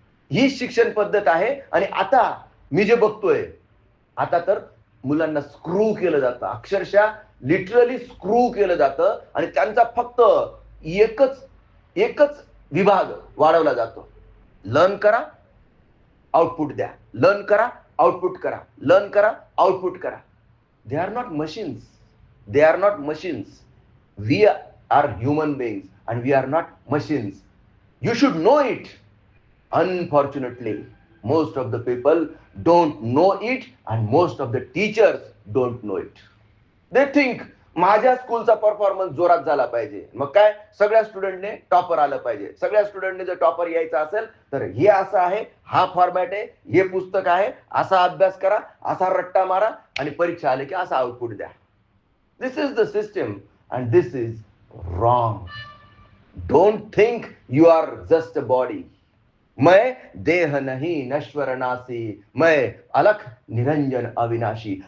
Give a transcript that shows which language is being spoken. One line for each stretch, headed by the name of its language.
Marathi: ही शिक्षण पद्धत आहे. आणि आता मी जे बघतोय, आता तर मुलांना स्क्रू केलं जातं, अक्षरशः लिटरली स्क्रू केलं जातं, आणि त्यांचा फक्त एकच एकच विभाग वाढवला जातो. लर्न करा, आउटपुट द्या, लर्न करा, आउटपुट करा, लर्न करा, आउटपुट करा.
English: They are not machines. They are not machines. We are human beings and we are not machines. You should know it. Unfortunately, most of the people don't know it and most of the teachers don't know it. They think
Marathi: माझ्या स्कूलचा performance जोरात झाला पाहिजे, मग काय सगळ्या स्टुडंटने topper आलं पाहिजे. सगळ्या स्टुडंटने जर टॉपर यायचं असेल तर हे असं आहे, हा फॉर्मॅट आहे, हे पुस्तक आहे, असा अभ्यास करा, असा रट्टा मारा, आणि परीक्षा आली की असा आउटपुट द्या.
English: This is the system and this is wrong. Don't think you are just a body.
Hindi: मैं देह नहीं नश्वर नासी, मैं अलख निरंजन अविनाशी.